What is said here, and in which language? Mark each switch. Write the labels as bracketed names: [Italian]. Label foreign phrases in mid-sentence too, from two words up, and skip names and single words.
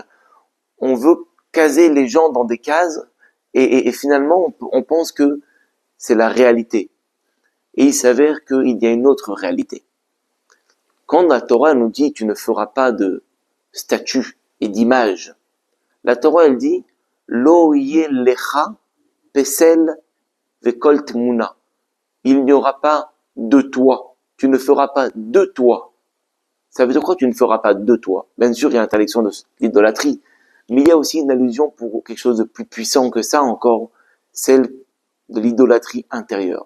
[French] On veut caser les gens dans des cases et finalement on pense que c'est la réalité. Et il s'avère qu'il y a une autre réalité. Quand la Torah nous dit tu ne feras pas de statues et d'images, la Torah elle dit [Hebrew] לא לך פסל וכל תמונה. [French] Il n'y aura pas de toi. Tu ne feras pas de toi. Ça veut dire quoi, tu ne feras pas de toi? Bien sûr, il y a l'interdiction de l'idolâtrie, mais il y a aussi une allusion pour quelque chose de plus puissant que ça encore, celle de l'idolâtrie intérieure.